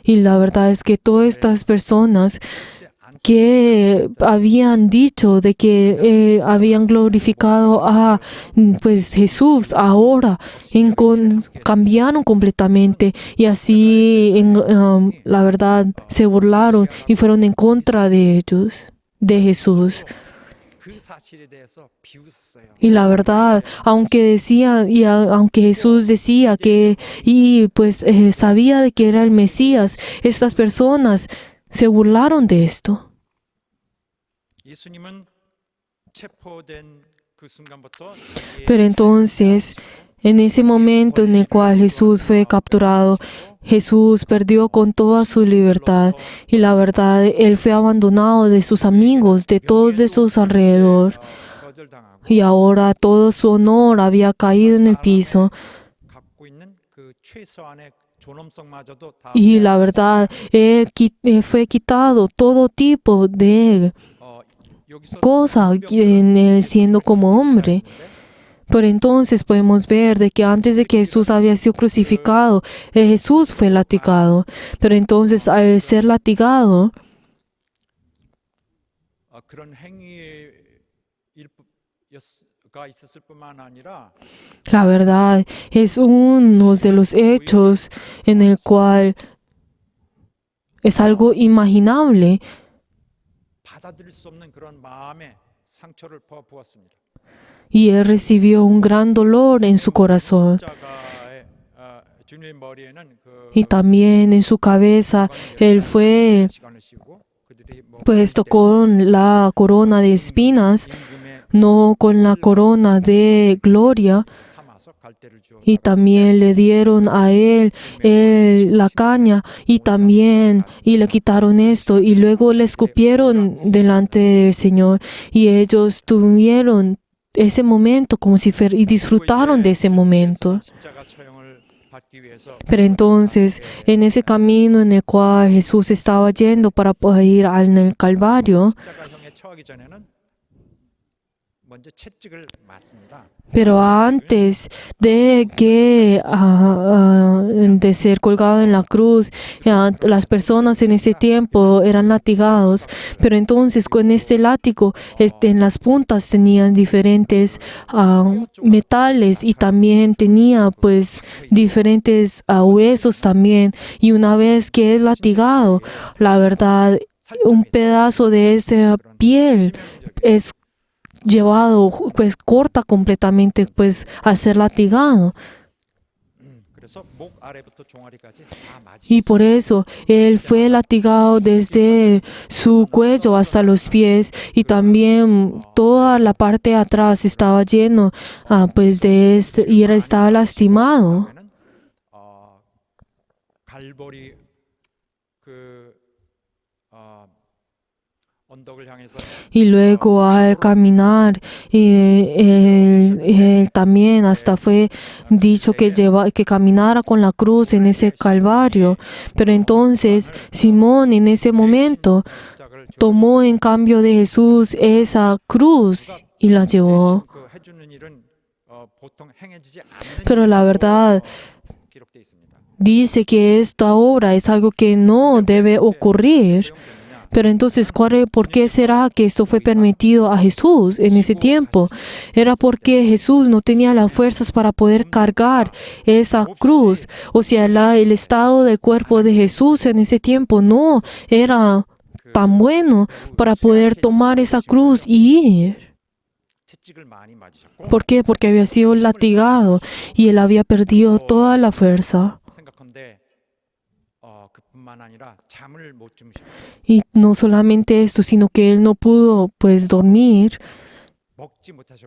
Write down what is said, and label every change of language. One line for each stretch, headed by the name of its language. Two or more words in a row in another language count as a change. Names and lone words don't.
Spanish: Y la verdad es que todas estas personas que habían dicho de que habían glorificado a pues Jesús, ahora cambiaron completamente y así la verdad se burlaron y fueron en contra de ellos, de Jesús.
Korean: 그 사실에 대해서 비웃었어요.
Spanish: Y la verdad, aunque Jesús decía que sabía de que era el Mesías, estas personas se burlaron de esto.
Korean: 예수님은 체포된 그 순간부터
Spanish: Pero entonces, en ese momento en el cual Jesús fue capturado, Jesús perdió con toda su libertad y la verdad, Él fue abandonado de sus amigos, de todos de sus alrededor.
Korean: 거절당하고
Spanish: Y ahora todo su honor había caído en el piso.
Korean: 갖고 있는 그 최소한의 존엄성마저도 다
Spanish: Y la verdad, fue quitado todo tipo de
Korean: 여기서
Spanish: cosa en él siendo como hombre. Pero entonces podemos ver de que antes de que Jesús había sido crucificado, Jesús fue latigado. Pero entonces al ser latigado,
Korean: 그런 행위가 있었을 뿐만 아니라
Spanish: la verdad es uno de los hechos en el cual es algo imaginable.
Korean: 받아들일 수 없는 그런 마음의 상처를 부었습니다.
Spanish: Y él recibió un gran dolor en su corazón.
Korean: 십자가의 주님의 머리에는 그
Spanish: Y también en su cabeza él fue
Korean: 시간을 씌우고 그들이 뭐
Spanish: puesto con la corona de espinas,
Korean: 임금의
Spanish: no con la corona de gloria.
Korean: 삼아서 갈대를 주어
Spanish: Y también le dieron a él la caña y le quitaron esto y luego le escupieron delante del Señor y ellos tuvieron ese momento como si y disfrutaron de ese momento.
Korean: 십자가 처형을 받기 위해서
Spanish: Pero entonces, en ese camino en el cual Jesús estaba yendo para poder ir al Calvario,
Korean: 십자가형에 처하기 전에는 먼저 채찍을 맞습니다.
Spanish: pero antes de ser colgado en la cruz, las personas en ese tiempo eran latigados, pero entonces con este látigo en las puntas tenían diferentes metales y también tenía pues diferentes huesos también, y una vez que es latigado, la verdad, un pedazo de esa piel es llevado, pues corta completamente, pues al ser latigado.
Korean: 그래서 목 아래부터 종아리까지 다 맞이.
Spanish: Y por eso él fue latigado desde su cuello hasta los pies y también toda la parte de atrás estaba lleno pues de y estaba lastimado.
Korean: 갈보리 그 언덕을 향해서
Spanish: Y luego al caminar, él también hasta fue dicho que caminara con la cruz en ese calvario. Pero entonces Simón en ese momento
Korean: 십자가를
Spanish: tomó en cambio de Jesús esa cruz y la llevó.
Korean: 그 해주는 일은 보통 행해지지 않는
Spanish: Pero la verdad
Korean: 기록돼 있습니다.
Spanish: dice que esta obra es algo que no debe ocurrir. Pero entonces, ¿por qué será que esto fue permitido a Jesús en ese tiempo? Era porque Jesús no tenía las fuerzas para poder cargar esa cruz. O sea, el estado del cuerpo de Jesús en ese tiempo no era tan bueno para poder tomar esa cruz y ir.
Korean: 채찍을 많이 맞으셨고
Spanish: ¿Por qué? Porque había sido latigado y él había perdido toda la fuerza.
Korean: 생각한데 그뿐만 아니라 잠을 못 주무시고
Spanish: Y no solamente esto, sino que él no pudo pues dormir
Korean: 먹지 못하셨고